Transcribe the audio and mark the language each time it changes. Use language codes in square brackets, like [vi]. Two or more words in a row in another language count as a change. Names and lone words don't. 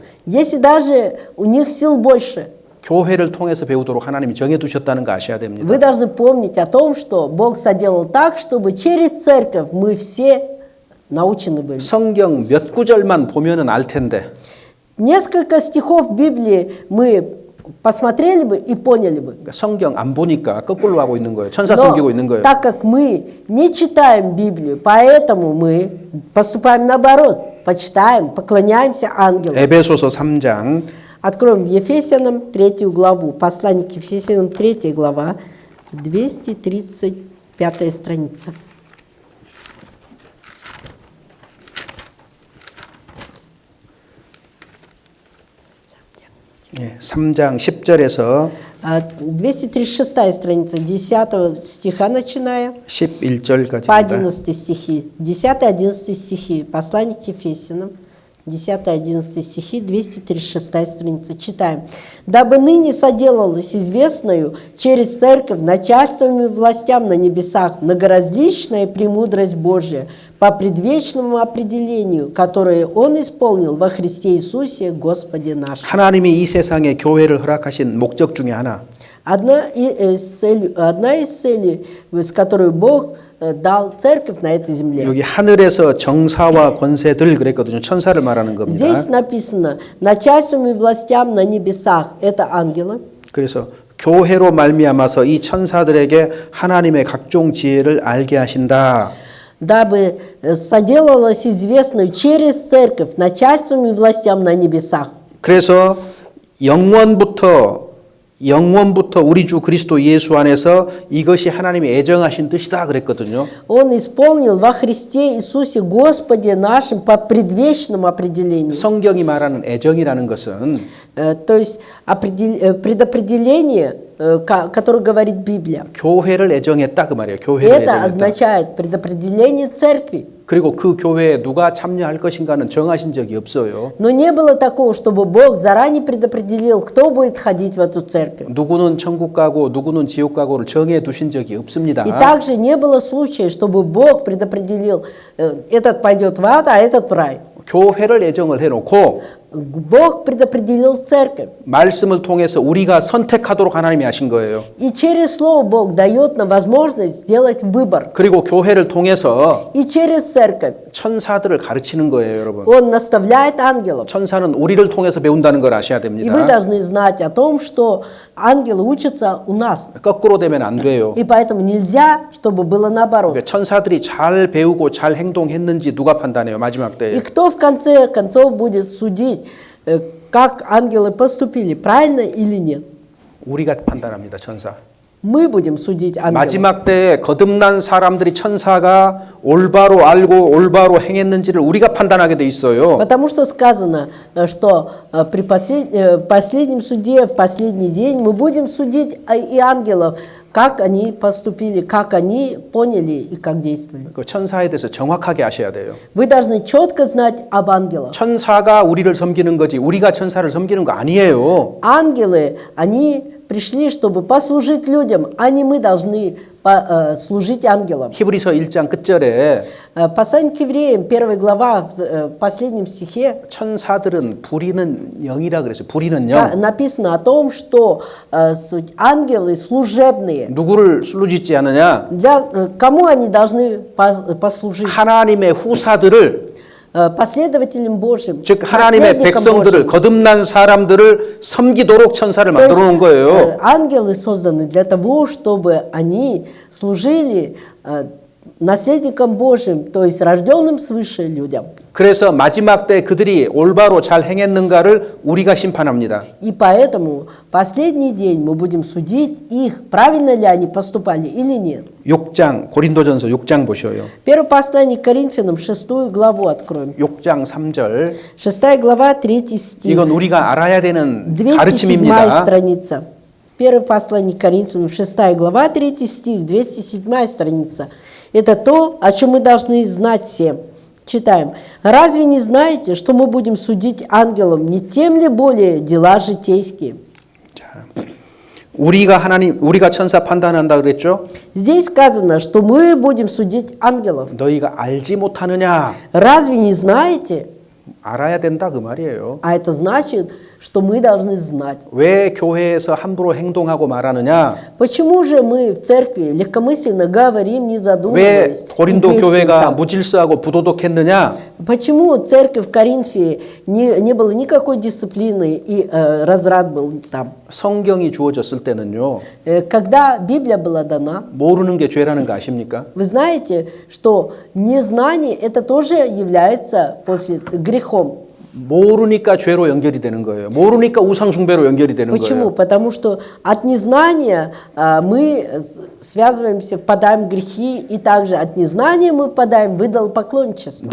[ru] Если даже у них сил больше, [ko] 교회를 통해서 배우도록 하나님이 정해두셨다는 거 아셔야 됩니다. [ru] вы должны помнить о том, что Бог соделал так, чтобы через церковь мы все научены были. [ko] 성경 몇 구절만 보면은 알 텐데. [ru] Несколько стихов Библии мы посмотрели бы и поняли бы. [ko] 그러니까 성경 안 보니까 거꾸로 하고 있는 거예요. 천사 [ru] Но [ko] 섬기고 있는 거예요. [ru] так как мы не читаем Библию, поэтому мы поступаем наоборот, почитаем, поклоняемся ангелам. [ko] 에베소서 3장 [ru] Откроем Ефесянам 3 главу, послание к Ефесянам 3 глава, 235 страница. [ko] 예, 3장 10절에서 [ru] 236 страница, 10 стиха начиная, по [ko] 11절까지입니다. [ru] 11 стихи, 10-11 стихи, послание к Ефесянам, 10-11 стихи, 236 страница. Читаем. «Дабы ныне соделалось известною через церковь начальством и властям на небесах многоразличная премудрость Божия по предвечному определению, которое Он исполнил во Христе Иисусе Господе нашим». [ko] 하나님이 이 세상에 교회를 허락하신 목적 중에 하나, [ru] Одна из целей, с которой Бог дал церковь на этой земле. [ko] 여기 하늘에서 정사와 권세들 그랬거든요. 천사를 말하는 겁니다. [ru] Здесь написано начальством и властям на небесах. Это ангелы. [ko] 그래서 교회로 말미암아서 이 천사들에게 하나님의 각종 지혜를 알게 하신다. [ru] Дабы соделалось известную через церковь начальством и властям на небесах. [ko] 그래서 영원부터 우리 주 그리스도 예수 안에서 이것이 하나님이 애정하신 뜻이다 그랬거든요. [ru] Он исполнил во Христе Иисусе Господе нашим по предвечному определению. [ko] 성경이 말하는 애정이라는 것은 [ru] То есть предопределение который говорит Библия. [ko] 교회를 애정했다 그 말이에요. 교회를 [ru] Это [ko] 애정했다. [ru] означает предопределение церкви. [ko] 그리고 그 교회에 누가 참여할 것인가는 정하신 적이 없어요. [ru] Но не было такого, чтобы Бог заранее предопределил, кто будет ходить в эту церковь. [ko] 누구는 천국 가고 누구는 지옥 가고를 정해 두신 적이 없습니다. [ru] И также не было случая, чтобы Бог предопределил, этот пойдет в ад, а этот в рай. [ko] 교회를 애정을 해놓고 [ru] Бог предопределил церковь. [ko] 말씀을 통해서 우리가 선택하도록 하나님이 하신 거예요. [ru] И через Слово Бог дает нам возможность сделать выбор. [ko] 그리고 교회를 통해서 [ru] И через церковь [ko] 천사들을 가르치는 거예요, 여러분. [ru] Он наставляет ангелов. [ko] 천사는 우리를 통해서 배운다는 걸 아셔야 [ru] И [ko] 됩니다. [ru] вы должны знать о том, что ангелы учатся у нас. [ko] 거꾸로 되면 안 돼요. [ru] И поэтому нельзя, чтобы было наоборот. [ko] 그러니까 천사들이 잘 배우고 잘 행동했는지 누가 판단해요, 마지막 때에. [ru] И кто в конце концов будет судить, как ангелы поступили, правильно или нет? [ko] 우리가 판단합니다, 천사. [ru] Мы будем судить ангелов. [ko] 마지막 때에 거듭난 사람들이 천사가 올바로 알고 올바로 행했는지를 우리가 판단하게 돼 있어요. [ru] Потому что сказано, что при последнем суде, в последний день мы будем судить и ангелов, как они поступили, как они поняли и как действовали. [ko] 그 천사에 대해서 정확하게 아셔야 돼요. [ru] Вы должны четко знать об ангелах. [ko] 천사가 우리를 섬기는 거지 우리가 천사를 섬기는 거 아니에요. [ru] Ангелы, они пришли, чтобы послужить людям, а не мы должны служить ангелам. [ko] 히브리서 1장 끝절에 [ru] Послание к евреям, 1 глава, в последнем стихе [ko] 천사들은 부리는 영이라 그랬어요. 부리는 영. [ru] написано о том, что ангелы служебные. [ko] 누구를 슬루짓지 않느냐? [ru] Кому они должны послужить? [ko] 하나님의 후사들을 [ru] Последователям Божьим, [ko] 즉 하나님의 [ru] наследникам [ko] 백성들을 [ru] Божьим. [ko] 거듭난 사람들을 섬기도록 천사를 [ru] То есть, [ko] 만들어 놓은 거예요. [ru] ангелы созданы для того, чтобы они служили наследникам Божьим, то есть рожденным свыше людям. [ko] 그래서 마지막 때 그들이 올바로 잘 행했는가를 우리가 심판합니다. [ru] И поэтому последний день мы будем судить их, правильно ли они поступали или нет. [ko] 6장 고린도전서 6장 보셔요. [ru] Первое послание к Коринфянам, 6 главу откроем. [ko] 6장 3절. [ru] 6 глава, 3 стих. [ko] 이건 우리가 알아야 되는 [ru] 207 [ko] 가르침입니다. [ru] страница. Первое послание к Коринфянам, 6 глава, 3 стих, 207 страница. Это то, о чем мы должны знать все. Читаем. «Разве не знаете, что мы будем судить ангелам, не тем ли более дела житейские?» [ko] 우리가 천사 판단한다 그랬죠? [ru] Здесь сказано, что мы будем судить ангелов. [ko] 너희가 알지 못하느냐? [ru] Разве не знаете? [ko] 알아야 된다 그 말이에요. [ru] А это значит, что мы должны знать. [ko] 왜 교회에서 함부로 행동하고 말하느냐? [ru] Почему же мы в церкви легкомысленно говорим, не [ko] 왜 [ru] задумываясь, и [ko] 고린도 [ru] действуем [ko] 교회가 [ru] так? [ko] 무질서하고 부도덕했느냐? [ru] Почему церковь в Коринфе не было никакой дисциплины и разврат был там? [ko] 성경이 주어졌을 때는요. [ru] Когда Библия была дана, [ko] 모르는 게 죄라는 거 아십니까? [ru] вы знаете, что незнание это тоже является после грехом. [ko] 모르니까 죄로 연결이 되는 거예요. 모르니까 우상 숭배로 연결이 되는 [ru] Почему? [ko] 거예요. [ru] Потому что от незнания мы связываемся, впадаем в грехи, и также от незнания мы впадаем в идолопоклонничество.